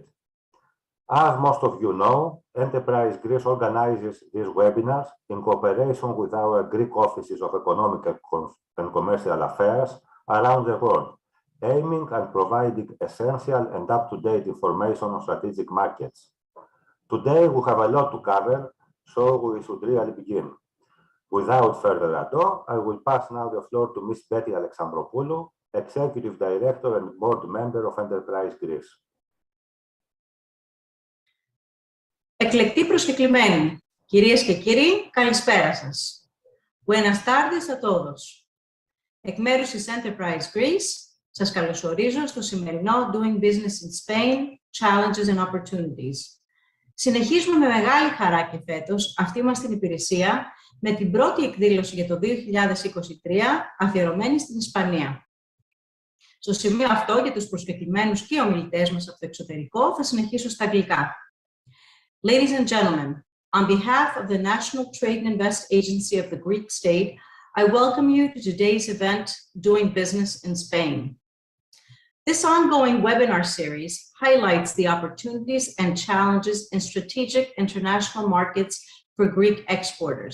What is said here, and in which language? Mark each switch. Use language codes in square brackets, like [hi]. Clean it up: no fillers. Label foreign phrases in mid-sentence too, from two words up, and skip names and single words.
[en] As most of you know, Enterprise Greece organizes these webinars in cooperation with our Greek offices of economic and commercial affairs around the world, aiming at providing essential and up-to-date information on strategic markets. Today, we have a lot to cover, so we should really begin. Without further ado, I will pass now the floor to Ms. Betty Alexandropoulou, Executive Director and Board Member of Enterprise Greece. [el] Εκλεκτοί προσκεκλημένοι, κυρίες και κύριοι, καλησπέρα σας. [es] Buenas tardes a todos. [el] Εκ μέρους της Enterprise Greece, σας καλωσορίζω στο σημερινό Doing Business in Spain, Challenges and Opportunities. Συνεχίζουμε με μεγάλη χαρά και φέτος αυτή μας την υπηρεσία με την πρώτη εκδήλωση για το 2023 αφιερωμένη στην Ισπανία. Στο σημείο αυτό, για τους προσκεκλημένους και ομιλητές μας από το εξωτερικό, θα συνεχίσω στα αγγλικά. [en] Ladies and gentlemen, on behalf of the National Trade and Invest Agency of the Greek state, I welcome you to today's event, Doing Business in Spain. This ongoing webinar series highlights the opportunities and challenges in strategic international markets for Greek exporters.